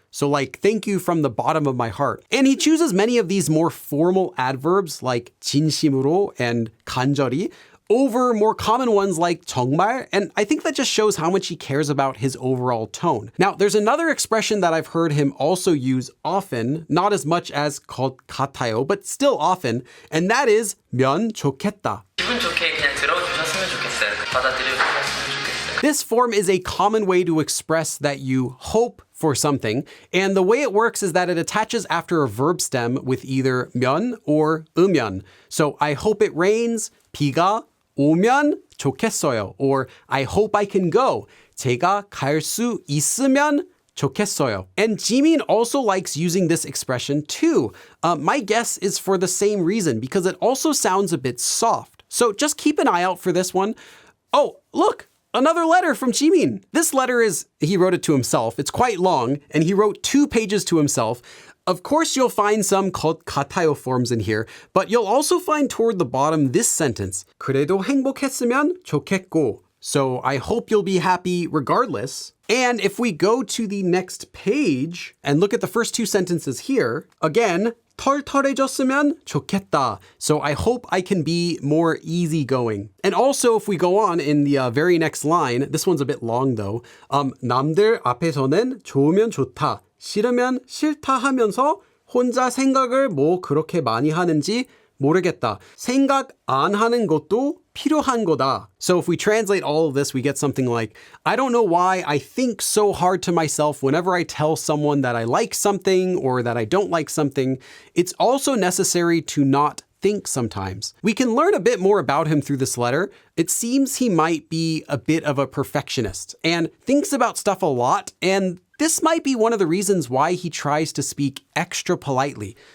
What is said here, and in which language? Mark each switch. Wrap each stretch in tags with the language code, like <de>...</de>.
<en>So like, thank you from the bottom of my heart. And he chooses many of these more formal adverbs like 진심으로 and 간절히 over more common ones like 정말, and I think that just shows how much he cares about his overall tone. Now, there's another expression that I've heard him also use often, not as much as 것 같아요, but still often, and that is 면 좋겠다.</en> <ko>기분 좋게 그냥 들어주셨으면 좋겠어요. 받아들여주셨으면 좋겠어요.</ko> <en>This form is a common way to express that you hope for something, and the way it works is that it attaches after a verb stem with either 면 or 으면. So I hope it rains,</en> <ko>비가 오면 좋겠어요,</ko> <en>or I hope I can go.</en> <ko>제가 갈 수 있으면 좋겠어요.</ko> <en>And Jimin also likes using this expression too. My guess is for the same reason, because it also sounds a bit soft. So just keep an eye out for this one. Oh, look! Another letter from Jimin. This letter he wrote it to himself. It's quite long, and he wrote 2 pages to himself. Of course, you'll find some 것 같아요 forms in here, but you'll also find toward the bottom this sentence.</en> <ko>그래도 행복했으면 좋겠고.</ko> <en>So I hope you'll be happy regardless. And if we go to the next page and look at the first 2 sentences here, again,</en> <ko>털털해졌으면 좋겠다.</ko> <en>So I hope I can be more easygoing. And also, if we go on in the very next line, this one's a bit long though.</en> <ko>남들 앞에서는 좋으면 좋다. 싫으면 싫다 하면서 혼자 생각을 뭐 그렇게 많이 하는지 모르겠다. 생각 안 하는 것도 필요한 거다.</ko> <en>So if we translate all of this, we get something like, I don't know why I think so hard to myself whenever I tell someone that I like something or that I don't like something. It's also necessary to not think sometimes. We can learn a bit more about him through this letter. It seems he might be a bit of a perfectionist and thinks about stuff a lot, and this might be one of the reasons why he tries to speak extra politely.</en>